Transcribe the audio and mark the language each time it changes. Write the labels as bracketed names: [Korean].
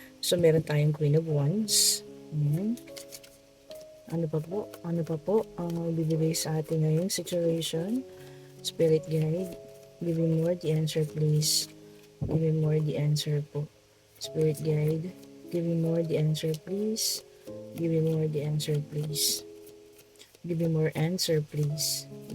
[Filipino] So, meron tayong Queen of Wands. Yan. Ano pa po? Ano pa po ang bibigay sa atin ngayong situation? [English] Spirit guide. Give me more the answer, please. Give me more the answer po. Spirit guide. Give me more the answer, please. Give me more the answer, please. Give me more answer, please.